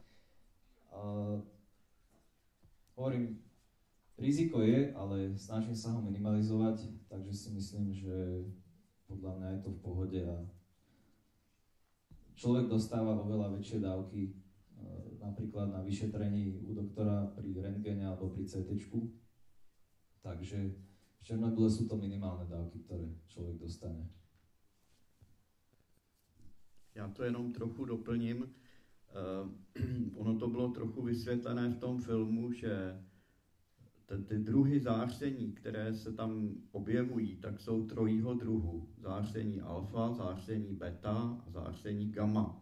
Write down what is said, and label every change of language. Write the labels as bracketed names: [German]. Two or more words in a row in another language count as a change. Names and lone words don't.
[Slovak] Hovorím, riziko je, ale snažím sa ho minimalizovať, takže si myslím, že podľa mňa je to v pohode a človek dostáva oveľa väčšie dávky, napríklad na vyšetrení u doktora pri rentgene alebo pri CT-čku. Takže v Černobyle sú to minimálne dávky, ktoré človek dostane. [Czech] Já to jenom trochu doplním. Ono to bylo trochu vysvětlené v tom filmu, že ty druhy záření, které se tam objevují, tak jsou trojího druhu. Záření alfa, záření beta a záření gamma.